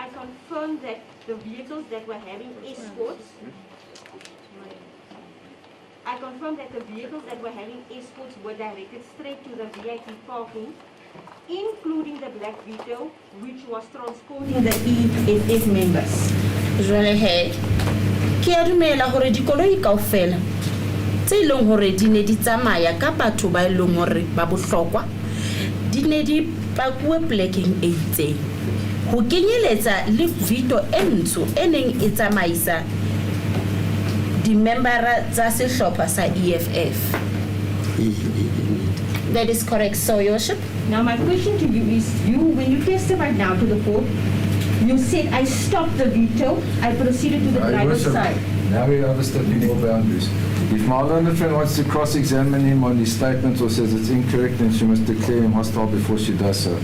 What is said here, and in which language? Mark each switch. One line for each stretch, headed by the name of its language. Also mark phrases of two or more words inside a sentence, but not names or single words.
English: I confirm that the vehicles that were having escorts. I confirm that the vehicles that were having escorts were directed straight to the VIP parking, including the Black Vito, which was transporting the EFF members.
Southern Sotho: Jwale he ke a dumela hore dikoloi kaofela tse ileng hore di ne di tsamaya ka batho ba ileng hore ba bohlokwa di ne di pakuwe plekeng e itseng ho kenyeletsa le Vito e ntsho e neng e tsamaisa di membera tsa sehlopha sa EFF.
English: That is correct, so your worship. Now my question to you is, when you testified now to the court, you said I stopped the veto, I proceeded to the driver's side. Now we understand more boundaries. If my learned friend wants to cross-examine him on his statement or says it's incorrect, then she must declare him hostile before she does so.